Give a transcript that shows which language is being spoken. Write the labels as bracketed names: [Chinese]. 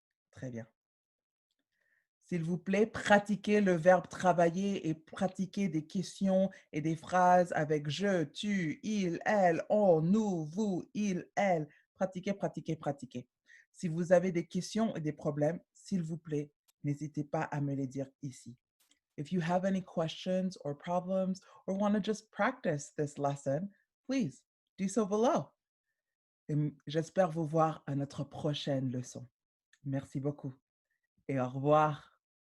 [French] Très bien. S'il vous plaît, pratiquez le verbe travailler et pratiquez des questions et des phrases avec je, tu, il, elle, on, nous, vous, il, elle. Pratiquez, pratiquez, pratiquez. Si vous avez des questions et des problèmes, s'il vous plaît, n'hésitez pas à me les dire ici. [English] If you have any questions or problems or want to just practice this lesson, please do so below. [French] Et j'espère vous voir à notre prochaine leçon. Merci beaucoup et au revoir.